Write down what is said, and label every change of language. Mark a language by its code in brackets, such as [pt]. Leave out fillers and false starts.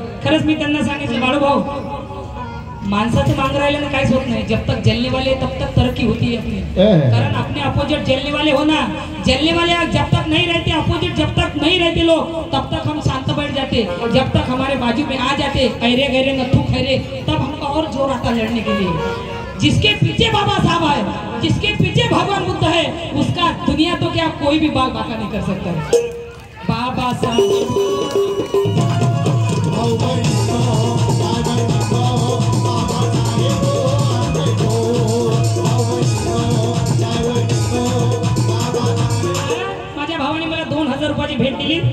[mr] खरंच मी त्यांना सांगितलं बाळूभाऊ, माणसाचं मांग राहिल्याने काहीच होत नाही. [hi] जब तक जलने वाले तब तक तरक्की होती है अपनी. कारण अपने अपोजिट जलने वाले हो ना, जलने वाले जब तक नहीं रहते, अपोजिट जब तक नहीं रहते लोग, तब तक हम शांत बैठ जाते. जब तक हमारे बाजू में आ जाते खैरे गैरे नथु खैरे, तब हमको और जोर आता लड़ने के लिए. जिसके पीछे बाबा साहब है, जिसके पीछे भगवान बुद्ध है, उसका दुनिया तो क्या कोई भी बाल बाका नहीं कर सकता. [mr] बाबा साहब माझ्या भावाने मला 2000 रुपयाची भेट दिली.